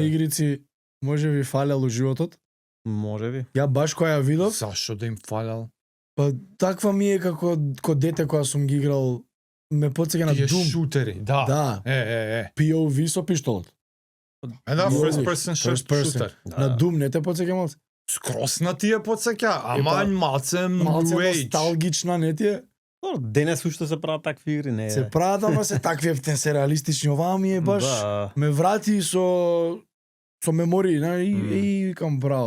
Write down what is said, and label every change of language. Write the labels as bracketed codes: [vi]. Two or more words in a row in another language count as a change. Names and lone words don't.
[mk] игрици може би фалел у животот. Може би. Ја баш која ја видов, Зашо да им фалел? па таква ми е како дете која сум ги играл, ме потсеќа на Тие Doom. шутери, да. Да, POV со пиштолот. Да, Може, [en] first person first person. shooter. [mk] На Doom не те потсеќа малце? Скрос на тие потсеќа, ама малце Малце [en] New Age. [mk] носталгична, не ти е? Денес уште се прават такви игри, не е. Се прават, ама се такви ефтен, се реалистични. Оваа ми е баш... Да. Ме врати со мемории, и викам браво.